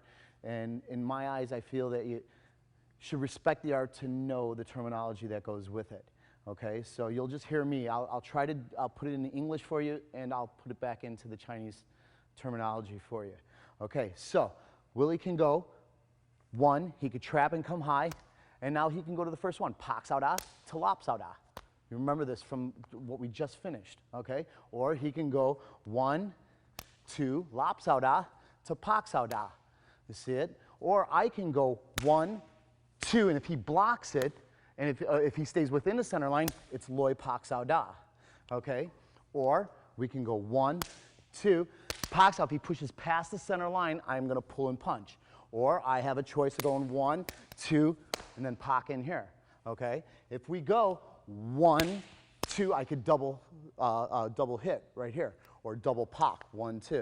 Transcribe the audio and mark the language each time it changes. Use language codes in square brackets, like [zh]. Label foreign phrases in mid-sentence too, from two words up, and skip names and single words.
[en] And in my eyes, I feel that you should respect the art to know the terminology that goes with it. Okay, so you'll just hear me. I'll put it in English for you, and I'll put it back into the Chinese terminology for you. Okay, so Willie can go 1, he could trap and come high, and now he can go to the first one, [yue] pak sao da to lop sao da. [en] You remember this from what we just finished, okay? Or he can go 1, 2, [yue] lop sao da to pak sao da. [en] You see it? Or I can go 1, 2, and if he blocks it, and if he stays within the center line, it's [yue] loi pak sao da, [en] okay? Or we can go 1, 2, [yue] pak sao. [en] If he pushes past the center line, I'm going to pull and punch. Or I have a choice of going 1, 2, and then pak in here, okay? If we go 1, 2, I could double hit right here, or double pak, 1, 2.